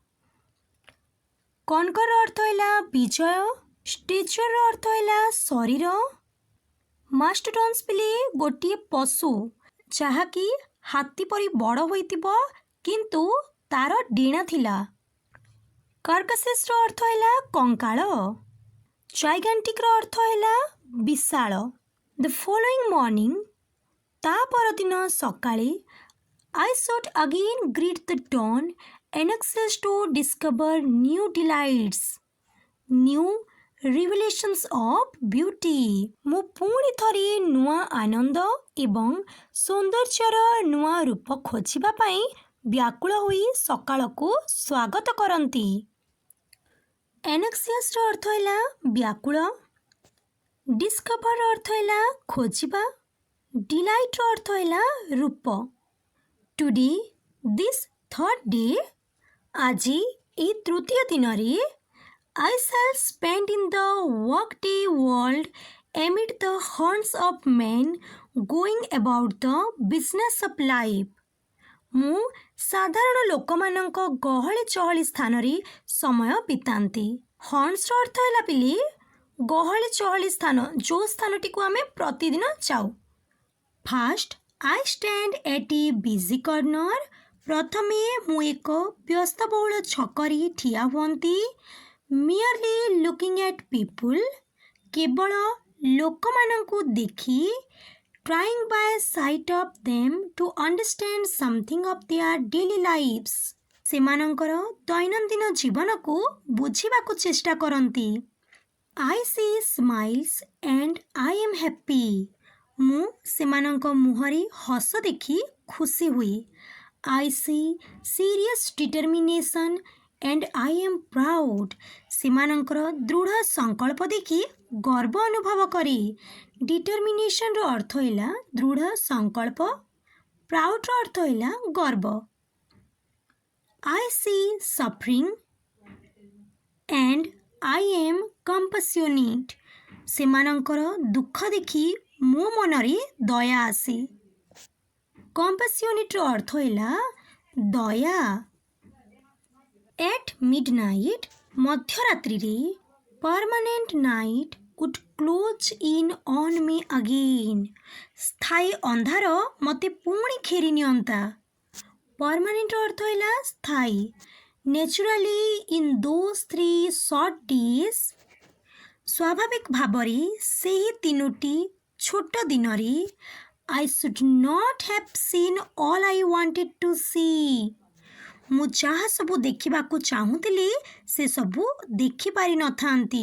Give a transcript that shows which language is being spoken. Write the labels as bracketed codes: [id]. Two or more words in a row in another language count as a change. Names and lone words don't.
[or] କନକର ଅର୍ଥ ହେଲା ବିଜୟ, ଷ୍ଟେଚରର ଅର୍ଥ ହେଲା ଶରୀର। ମାଷ୍ଟୋଡନ୍ସ ପିଲେ ଗୋଟିଏ ପଶୁ ଯାହାକି ହାତୀ ପରି ବଡ଼ ହୋଇଥିବ କିନ୍ତୁ ତାର ଡେଣା ଥିଲା। କାର୍କାସେସର ଅର୍ଥ ହେଲା କଙ୍କାଳ। ଜାଇଗାଣ୍ଟିକର ଅର୍ଥ ହେଲା ବିଶାଳ। [en] the following morning, [or] ତା ପରଦିନ ସକାଳେ, [en] I should again greet the dawn and anxious to discover new delights, new revelations of beauty। [or] ମୁଁ ପୁଣି ଥରେ ନୂଆ ଆନନ୍ଦ ଏବଂ ସୌନ୍ଦର୍ଯ୍ୟର ନୂଆ ରୂପ ଖୋଜିବା ପାଇଁ ବ୍ୟାକୁଳ ହୋଇ ସକାଳକୁ ସ୍ୱାଗତ କରନ୍ତି। ଏନକ୍ସିୟସର ଅର୍ଥ ହେଲା ବ୍ୟାକୁଳ। ଡିସ୍କଭରର ଅର୍ଥ ହେଲା ଖୋଜିବା। ଡିଲାଇଟର ଅର୍ଥ ହେଲା ରୂପ। [en] Today, this third day, [or] ଆଜି ଏହି ତୃତୀୟ ଦିନରେ, [en] I shall spend in the workday world amid the haunts of men going about the business of life। [or] ମୁଁ ସାଧାରଣ ଲୋକମାନଙ୍କ ଗହଳି ଚହଳି ସ୍ଥାନରେ ସମୟ ବିତାନ୍ତି। ହଣ୍ଟସର ଅର୍ଥ ହେଲା ପିଲି ଗହଳି ଚହଳି ସ୍ଥାନ, ଯେଉଁ ସ୍ଥାନଟିକୁ ଆମେ ପ୍ରତିଦିନ ଯାଉ। [en] ଫାଷ୍ଟ, I stand at a busy corner। [or] ପ୍ରଥମେ ମୁଁ ଏକ ବ୍ୟସ୍ତବହୁଳ ଛକରେ ଠିଆ ହୁଅନ୍ତି। [en] merely looking at people, [or] କେବଳ ଲୋକମାନଙ୍କୁ ଦେଖି। [en] trying by sight of them to understand something of their daily lives, [or] ସେମାନଙ୍କର ଦୈନନ୍ଦିନ ଜୀବନକୁ ବୁଝିବାକୁ ଚେଷ୍ଟା କରନ୍ତି। [en] I see smiles and I am happy, [or] ମୁଁ ସେମାନଙ୍କ ମୁହଁରେ ହସ ଦେଖି ଖୁସି ହୁଏ। [en] I see serious determination and I am proud, [or] ସେମାନଙ୍କର ଦୃଢ଼ ସଂକଳ୍ପ ଦେଖି ଗର୍ବ ଅନୁଭବ କରେ। ଡିଟରମିନେସନର ଅର୍ଥ ହେଲା ଦୃଢ଼ ସଂକଳ୍ପ। ପ୍ରାଉଡର ଅର୍ଥ ହେଲା ଗର୍ବ। [en] I see suffering and I am compassionate, [or] ସେମାନଙ୍କର ଦୁଃଖ ଦେଖି ମୋ ମନରେ ଦୟା ଆସେ। କମ୍ପାସିଓନେଟର ଅର୍ଥ ହେଲା ଦୟା। [en] At midnight, ମଧ୍ୟରାତ୍ରିରେ, permanent night would close in on me again, [or] ସ୍ଥାୟୀ ଅନ୍ଧାର ମୋତେ ପୁଣି ଘେରି ନିଅନ୍ତା। permanent ଅର୍ଥ ହେଲା ସ୍ଥାୟୀ। [en] naturally in those 3 short days, [or] ସ୍ୱାଭାବିକ ଭାବରେ ସେହି 3ଟି ଛୋଟ ଦିନରେ, [en] I should not have seen all I wanted to see, [or] ମୁଁ ଯାହା ସବୁ ଦେଖିବାକୁ ଚାହୁଁଥିଲି ସେସବୁ ଦେଖିପାରିନଥାନ୍ତି।